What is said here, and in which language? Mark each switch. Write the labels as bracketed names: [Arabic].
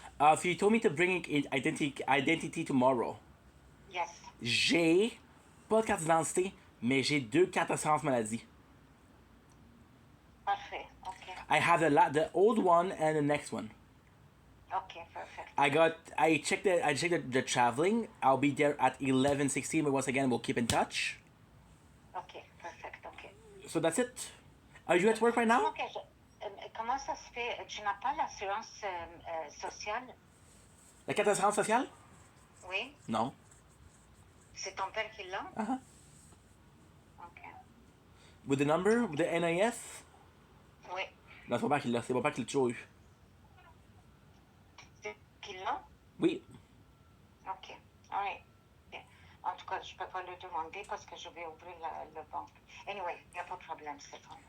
[English] So you told me to bring in identity tomorrow. Yes. [French] J'ai pas de carte d'identité, mais j'ai 2 cartes d'assurance maladie. Parfait. Okay. [English] I have the old one and the next one. Okay, perfect. I checked the traveling. I'll be there at 11:16, but once again we'll keep in touch. Ok, perfect, ok. So that's it. Are you at work right now? [French] Comment ça se fait? Tu n'as pas l'assurance sociale? La carte d'assurance sociale? Oui? Non. C'est ton père qui l'a? Uh-huh. Ok. [English] With the number, with the NIS? [French] Oui. Non, c'est mon père qui l'a. C'est mon père qui l'a toujours eu. C'est qui l'a? Oui. [English] Ok. Alright. Bien. [French] En tout cas, je ne peux pas le demander parce que je vais ouvrir le banque. Anyway, il n'y a pas de problème, Stéphane.